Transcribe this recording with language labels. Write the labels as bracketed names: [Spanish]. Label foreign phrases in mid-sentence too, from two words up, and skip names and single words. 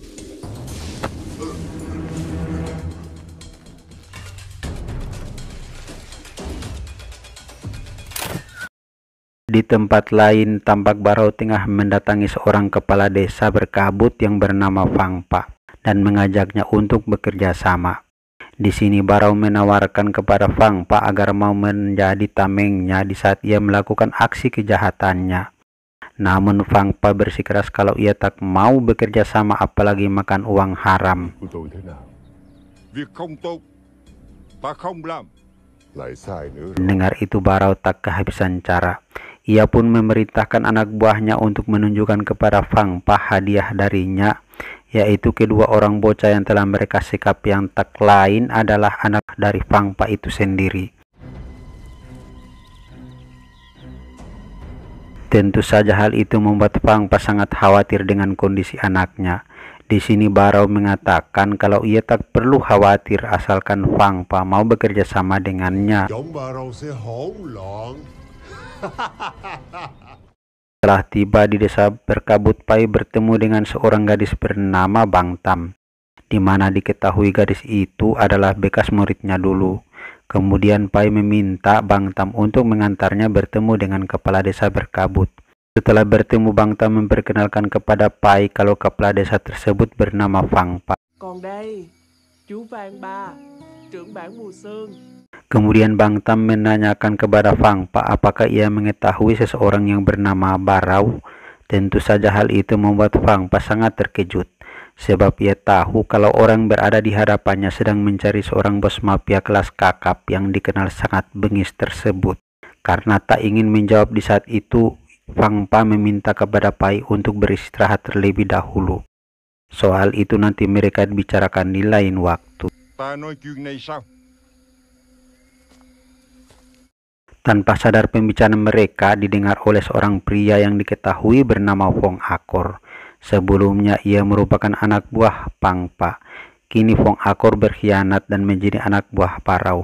[Indonesian] Di tempat lain, tampak Barau tengah mendatangi seorang kepala desa berkabut yang bernama Phang Pa dan mengajaknya untuk bekerja sama. Di sini Barau menawarkan kepada Phang Pa agar mau menjadi tamengnya di saat ia melakukan aksi kejahatannya. Namun Phang Pa bersikeras kalau ia tak mau bekerja sama apalagi makan uang haram. [Vietnamese] Của tôi thế nào? Việc không tốt, ta không làm. Lại sai nữa rồi. [Indonesian] Mendengar itu Barau tak kehabisan cara. Ia pun memerintahkan anak buahnya untuk menunjukkan kepada Phang Pa hadiah darinya, yaitu kedua orang bocah yang telah mereka sekap yang tak lain adalah anak dari Phang Pa itu sendiri. Tentu saja hal itu membuat Phang Pa sangat khawatir dengan kondisi anaknya. Di sini Barau mengatakan kalau ia tak perlu khawatir asalkan Phang Pa mau bekerja sama dengannya. [Vietnamese] Giống bà râu sẽ hỗn loạn. [Indonesian] Setelah tiba di desa Berkabut, Pai bertemu dengan seorang gadis bernama Bang Tam, di mana diketahui gadis itu adalah bekas muridnya dulu. Kemudian Pai meminta Bang Tam untuk mengantarnya bertemu dengan kepala desa Berkabut. Setelah bertemu, Bang Tam memperkenalkan kepada Pai kalau kepala desa tersebut bernama Phang Pa. [Vietnamese] Còn đây, chú Phang Pa, trưởng bản Mù Sương. [Indonesian] Kemudian Bang Tam menanyakan kepada Phang Pa apakah ia mengetahui seseorang yang bernama Barau. Tentu saja hal itu membuat Phang Pa sangat terkejut, sebab ia tahu kalau orang berada di hadapannya sedang mencari seorang bos mafia kelas kakap yang dikenal sangat bengis tersebut. Karena tak ingin menjawab di saat itu, Phang Pa meminta kepada Pai untuk beristirahat terlebih dahulu. Soal itu nanti mereka bicarakan di lain waktu. [Vietnamese] Ta nói chuyện này sao? [Indonesian] Tanpa sadar pembicaraan mereka didengar oleh seorang pria yang diketahui bernama Phong Akor. Sebelumnya ia merupakan anak buah Phang Pa. Kini Phong Akor berkhianat dan menjadi anak buah Barau.